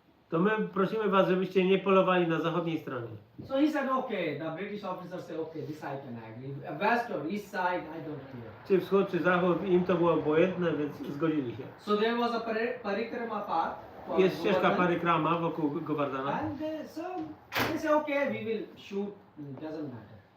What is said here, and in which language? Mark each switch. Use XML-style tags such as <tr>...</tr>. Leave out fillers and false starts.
<pl>To my prosimy was, żebyście nie polowali na zachodniej stronie.</pl> <en>So he said, okay, the British officers say, okay, this I can agree. West or east side, I don't care.</en> <pl>Czy wschód, czy zachód, im to było obojętne, więc zgodzili się.</pl> <en>So there was a parikrama path. for</en> <pl>Jest ścieżka</pl> <en>Govardhan.</en> <pl>parikrama wokół Govardhana.</pl> <en>And so they say, okay, we will shoot, doesn't matter.</en>